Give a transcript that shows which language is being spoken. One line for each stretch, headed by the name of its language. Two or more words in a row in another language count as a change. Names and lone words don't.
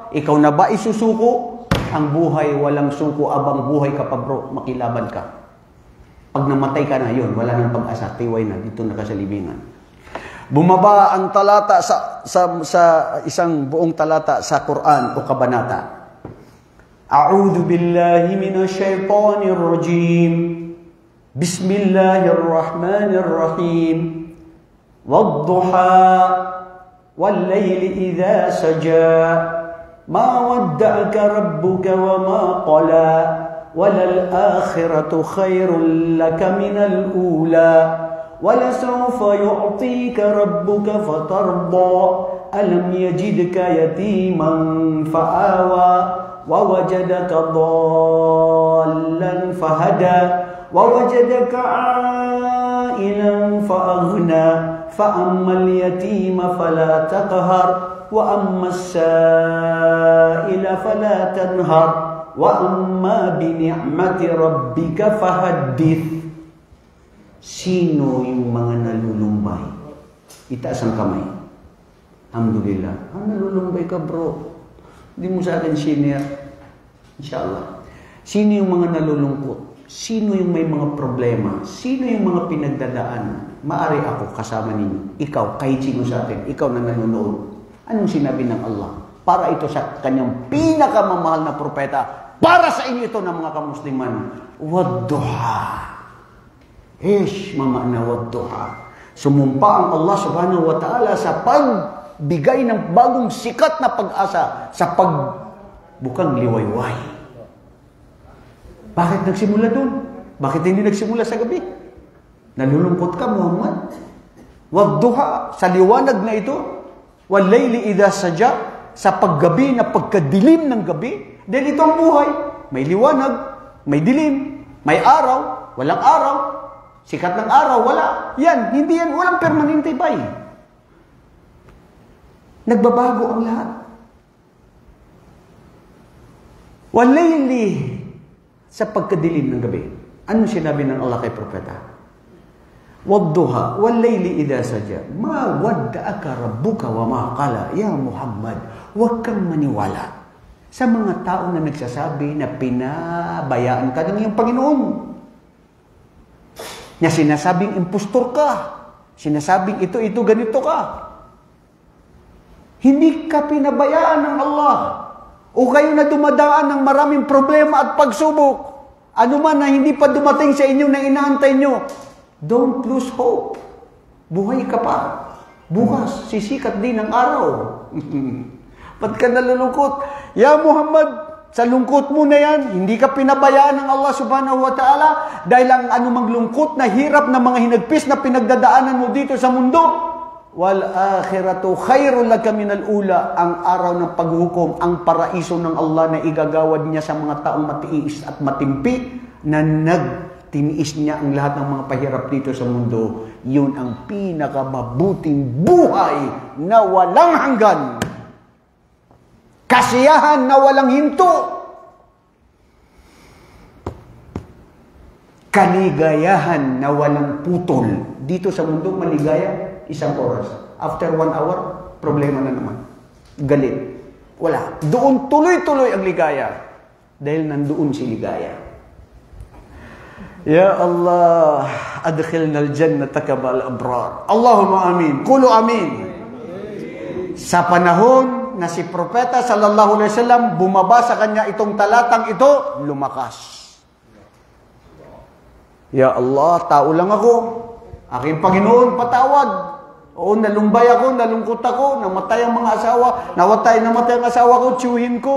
Filipino: Ikaw na ba isusuko? Ang buhay, walang suko. Abang buhay ka pa bro, makilaban ka. Pag namatay ka na yun, wala nang pag-asa. Tiway na, dito na ka sa libingan. Bumaba ang talata sa isang buong talata sa Quran o kabanata.
Arabic: A'udhu billahi minash shaitanir rajim. Bismillahirrahmanirrahim. Wadduha wal-layli idha saja. Ma wadda'aka rabbuka wa ma qala. Walal-akhiratu khairul laka minal ula. وَلَسَوْفَ يُعْطِيكَ رَبُّكَ فَتَرْضَى أَلَمْ يَجِدْكَ يَتِيمًا فَآوَى وَوَجَدَكَ ضَالًّا فَهَدَى وَوَجَدَكَ عَائِلًا فَأَغْنَى فَأَمَّا الْيَتِيمَ فَلَا تَقْهَرْ وَأَمَّا السَّائِلَ فَلَا تَنْهَرْ وَأَمَّا بِنِعْمَةِ رَبِّكَ فَحَدِّثْ.
Filipino: Sino yung mga nalulumbay? Itaas ang kamay. Alhamdulillah. Nalulumbay ka bro. Hindi mo sa akin senior. Inshallah. Sino yung mga nalulungkot? Sino yung may mga problema? Sino yung mga pinagdadaan? Maari ako kasama ninyo. Ikaw, kahit sino sa akin. Ikaw na nanonood. Anong sinabi ng Allah? Para ito sa kanyang pinakamamahal na propeta. Para sa inyo ito ng mga kamusliman. Wadduha. Mamana wadduha. Sumumpa ang Allah
Arabic: subhanahu wa ta'ala
Filipino: sa pagbigay ng bagong sikat na pag-asa sa pagbukang liwayway. Bakit nagsimula doon? Bakit hindi nagsimula sa gabi? Nalulungkot ka, Muhammad? Wadduha, sa liwanag na ito.
Arabic: Wal-layli idha saja,
Filipino: sa paggabi na pagkadilim ng gabi. Dahil ito ang buhay. May liwanag, may dilim, may araw, walang araw. Sikat ng araw, wala. Yan, hindi yan, walang permanente bay. Nagbabago ang lahat. Walayli, sa pagkadilim ng gabi. Ano sinabi ng Allah kay Propeta?
Arabic: Wadduha, walayli idha saja. Ma wadda'aka rabbuka wa ma qala.
Filipino: Ya Muhammad, huwag kang maniwala sa mga tao na nagsasabi na pinabayaan ka ng iyong Panginoon. Na sinasabing impostor ka. Sinasabing ito, ganito ka. Hindi ka pinabayaan ng Allah. O kayo na dumadaan ng maraming problema at pagsubok. Ano man na hindi pa dumating sa inyo na inaantay nyo.
English: Don't lose hope.
Filipino: Buhay ka pa. Bukas, sisikat din ang araw. Ba't ka nalulungkot? Ya Muhammad, sa lungkot mo na yan, hindi ka pinabayaan ng Allah
Arabic: subhanahu wa ta'ala
Filipino: dahil ang anumang lungkot na hirap na mga hinagpis na pinagdadaanan mo dito sa mundo.
Arabic: Wal akhiratu khairul laka minal ula,
Filipino: ang araw ng paghukom, ang paraiso ng Allah na igagawad niya sa mga taong matiis at matimpi na nagtiniis niya ang lahat ng mga pahirap dito sa mundo. Yun ang pinakamabuting buhay na walang hanggan. Kasiyahan na walang hinto. Kaligayahan na walang putol. Dito sa mundo, maligaya, 1 oras.
English: After 1 hour,
Filipino: problema na naman. Galit. Wala. Doon tuloy-tuloy ang ligaya. Dahil nandoon si ligaya. Ya Allah,
Arabic: adkhilna al-jannata kabal abrar. Allahumma amin. Kulo amin.
Filipino: Sa panahon na si Propeta
Arabic: sallallahu alaihi wasallam,
Filipino: bumaba sa kanya itong talatang ito, lumakas. Ya Allah, tao lang ako. Aking Panginoon, patawad. Oo, nalumbay ako, nalungkot ako, namatay ang mga asawa, namatay ang asawa ko, tiyuhin ko.